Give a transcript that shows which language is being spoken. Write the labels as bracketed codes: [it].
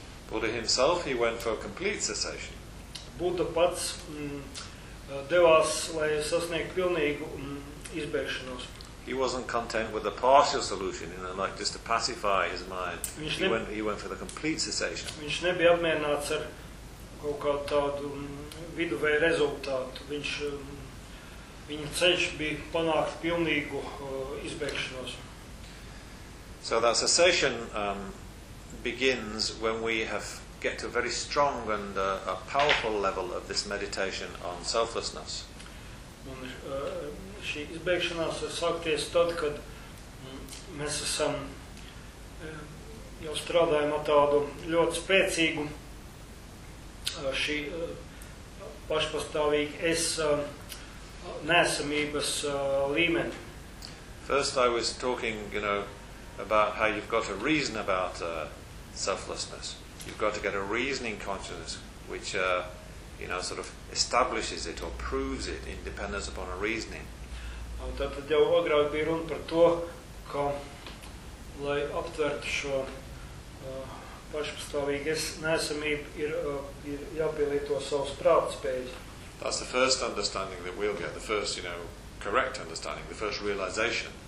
[en] Buddha himself, he went for complete cessation. [lv] Buddha pats devās, lai sasniegtu pilnīgu izbēgšanos. [en] He wasn't content with a partial solution, like just to pacify his mind. He went for the complete cessation. [lv] Viņš nebija apmierināts ar kaut kādu tādu viduvēju rezultātu. Viņa ceļš bija panākt pilnīgu izbēgšanos. [en] So that cessation begins when we get to a very strong and a powerful level of this meditation on selflessness. [lv] Un šī izbēgšanās var sākties tad, kad mēs esam jau strādājam ar tādu ļoti spēcīgu šī pašpastāvīgu neesamības līmeni. [en] First I was talking, about how you've got a reason about selflessness. You've got to get a reasoning consciousness which sort of establishes it or proves it in dependence upon a reasoning. [lv] Tad jau agrāk bija runa par to, ka lai aptvertu šo pašpastāvīgu neesamību, ir jāpielieto savas prātspējas. [en] That's the first understanding that we'll get, the first, correct understanding, the first realization.